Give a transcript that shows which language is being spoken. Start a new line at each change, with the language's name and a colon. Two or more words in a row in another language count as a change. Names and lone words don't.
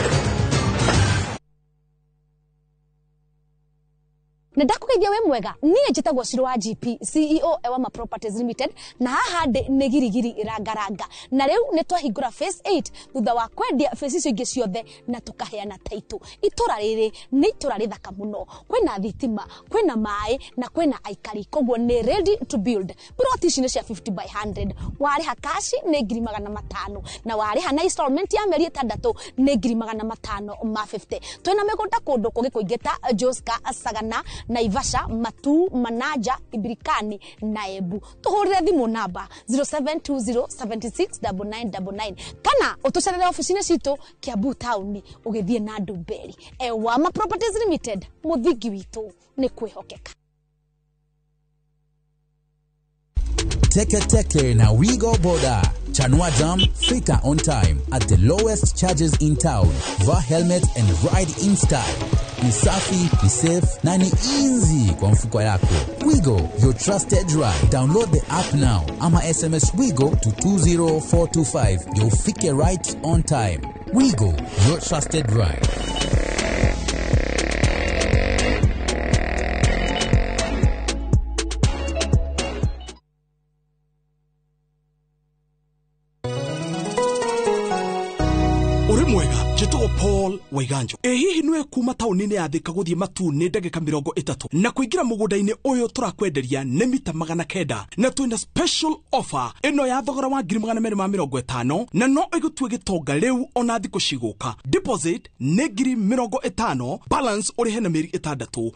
Kikuyu: Na ndakugeithia we mwega niye njitagwo Shiro wa GP CEO Ewama Properties Limited na haha ndi ni girigiri irangaranga na riu ni twahingura phase 8 thutha wa kwendia phase icio ingi ciothe na tukaheana title. Itura riri ni itura rithaka muno, kwina thitima, kwina mai na kwina aikari, kogwo ni
English: ready to build.
Kikuyu: Plot ici ni cia 50 by 100, wariha cash ni 500,000 na wariha na installment ya meri 6 ni 500,000 ma 50. Twina migunda kundu kungi kuingita Joska, Sagana, Naivasha, Matu, Manaja, Ibirikani na Ebu. Tuhurire thimu namba 0720769999 kana utucerere ofisini citu Kiambu Town ugithie na Ndumberi. Ewama Properties Limited, muthingi witu ni kwihokeka.
Swahili: Teke na Wigo Boda.
English: Chanua Jam, fika on time at the lowest charges in town. Va helmet and ride in style.
Swahili: Ni safi, ni safe, na ni easy kwa mfuko yako.
English: Wigo, your trusted ride. Download the app now. Ama SMS Wigo to 20425. You'll fike right on time. Wigo, your trusted ride. Paul Waiganjo.
Kikuyu: Hihi nwe kuma taunini ya Thika guthie Matu ni ndagika 30 na kuingira mugunda-ini uyu turakwenderia ni mita 900 na twina
English: special offer
Kikuyu: ino ya thogora wa 250 na no igutue gitonga riu ona thiku ciguka. Deposit ni 50,000, balance uri hena meri 6.